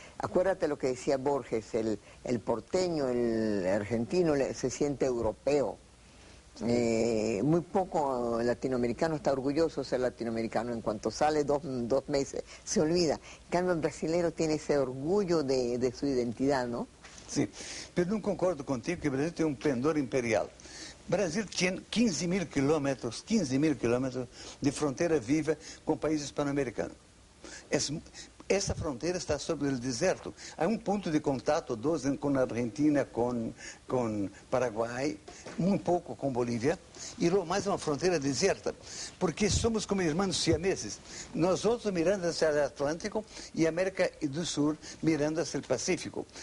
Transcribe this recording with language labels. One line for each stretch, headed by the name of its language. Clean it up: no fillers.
Spanish: Acuérdate lo que decía Borges, el porteño, el argentino se siente europeo. Muy poco latinoamericano está orgulloso de ser latinoamericano. En cuanto sale dos meses, se olvida. En cambio, el brasilero tiene ese orgullo de su identidad, ¿no?
Portuguese: Sim, pero não concordo contigo que o Brasil tem um pendor imperial.
Spanish: Brasil tiene 15.000 kilómetros de frontera viva con países hispanoamericanos.
Portuguese: Essa fronteira está sobre o deserto. Há um ponto de contato, dois com a Argentina, com Paraguai, um pouco com Bolívia, e lo mais é uma fronteira deserta, porque somos como irmãos siameses. Nós outros mirando hacia o Atlântico e a América do Sul mirando hacia o Pacífico.